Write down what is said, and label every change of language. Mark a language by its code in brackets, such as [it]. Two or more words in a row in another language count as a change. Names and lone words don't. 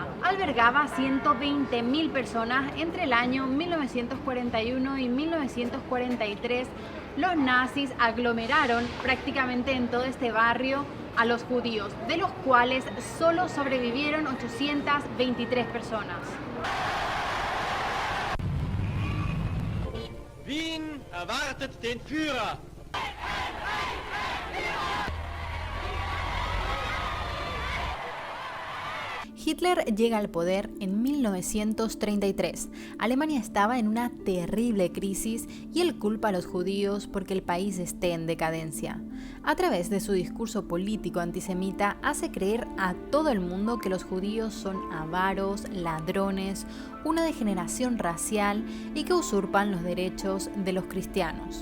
[es] Albergaba a 120.000 personas entre el año 1941 y 1943. Los nazis aglomeraron prácticamente en todo este barrio a los judíos, de los cuales solo sobrevivieron 823 personas. [de] Wien erwartet den Führer. [es] Hitler llega al poder en 1933. Alemania estaba en una terrible crisis y él culpa a los judíos porque el país esté en decadencia. A través de su discurso político antisemita hace creer a todo el mundo que los judíos son avaros, ladrones, una degeneración racial y que usurpan los derechos de los cristianos.